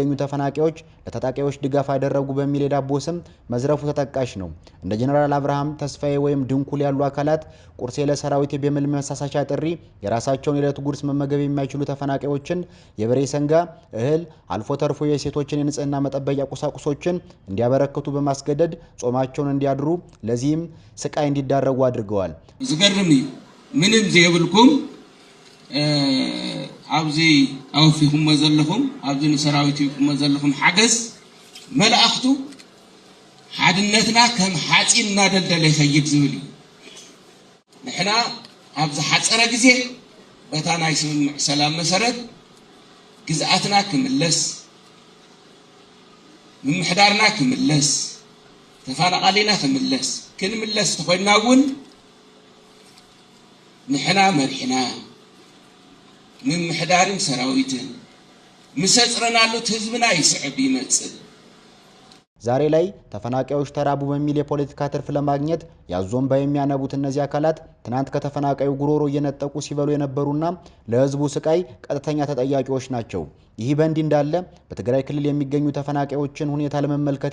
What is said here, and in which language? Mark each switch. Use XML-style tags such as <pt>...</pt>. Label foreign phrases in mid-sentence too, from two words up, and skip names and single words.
<am>ተፈናቃዮች ለታጣቂዎች ድጋፍ ያደረጉ በሚል የዳቦ ስም መዝረፉ ተጠቃሽ ነው። እንደ ጀነራል አብርሃም ተስፋዬ ወይም ድንኩል ያሉ አካላት ቁርሴ ለሰራዊት በሚል መሳሳቻ ጥሪ የራሳቸውን የዕለት ጉርስ መመገብ የማይችሉ ተፈናቃዮችን የበሬ ሰንጋ እህል አልፎ ተርፎ የሴቶችን የንጽህና መጠበቂያ ቁሳቁሶችን እንዲያበረክቱ በማስገደድ ጾማቸውን እንዲያድሩ ለዚህም ስቃይ እንዲዳረጉ አድርገዋል።</am> <ti>ዝገርም እዩ ምንም ዘይብልኩም ኣብዚ ኣውፊኹም ዘለኹም ኣብዚ ንሰራዊት ይቁም ዘለኹም ሓገዝ መልእኽቱ ሓድነትና ከም ሓፂን እናደልደለ ይኸይድ ዝብል እዩ። ንሕና ኣብዚ ሓፀረ ግዜ በታ ናይ ስምምዕ ሰላም መሰረት ግዝኣትና ክምለስ ምምሕዳርና ክምለስ ተፈናቃሊና ክምለስ ክንምለስ ተኮይና እውን ንሕና መሪሕና ምምሕዳርን ሰራዊትን ምሰፅረናሉት ህዝብና ይስዕብ ይመጽእ።</ti> <am>ዛሬ ላይ ተፈናቃዮች ተራቡ በሚል የፖለቲካ ትርፍ ለማግኘት ያዞምባ የሚያነቡት እነዚህ አካላት ትናንት ከተፈናቃዩ ጉሮሮ እየነጠቁ ሲበሉ የነበሩና ለህዝቡ ስቃይ ቀጥተኛ ተጠያቂዎች ናቸው። ይህ በእንዲህ እንዳለ በትግራይ ክልል የሚገኙ ተፈናቃዮችን ሁኔታ ለመመልከት</am>